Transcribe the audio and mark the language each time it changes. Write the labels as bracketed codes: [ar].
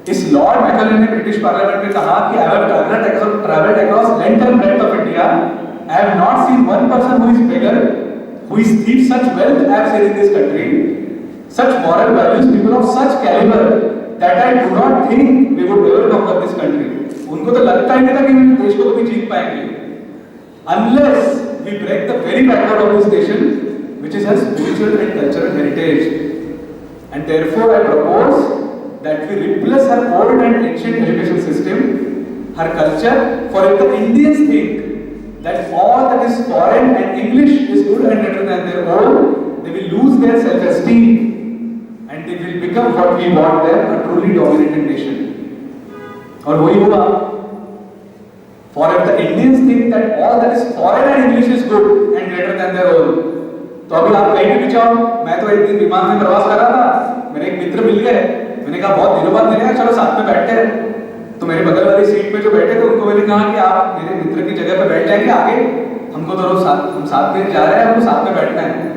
[hi] इस Lord Macaulay ने British parliament में कहा कि [en] I have travelled across length and breadth of India, I have not seen one person who is beggar, who is thief such wealth I have seen in this country, such moral values, people of such caliber that I do not think we would ever conquer this country. [hi] उनको तो लगता ही नहीं था कि हम देश को कभी जीत पाएंगे, [en] unless we break the very backbone of this nation, which is her spiritual and cultural heritage. And therefore I propose that we replace her old and ancient education system, her culture, for if the Indians think that all that is foreign and English is good and better than their own, they will lose their self-esteem and they will become what we want them, a truly dominated nation. [hi] और वही हुआ। [en] For if the Indians think that all that is foreign and English is good and better than their own, [hi] तो अभी आप कहीं भी जाओ, मैं तो एक दिन विमान में प्रवास कर रहा था, मेरे एक मित्र मिल गए, मैंने कहा बहुत दिनों बाद मिले हैं, चलो साथ में बैठते हैं। तो मेरे बगल वाली सीट पे जो बैठे थे उनको मैंने कहा कि आप मेरे मित्र की जगह पे बैठ जाएंगे आगे, हमको तो रोज हम साथ में जा रहे हैं, हमको साथ में बैठना है।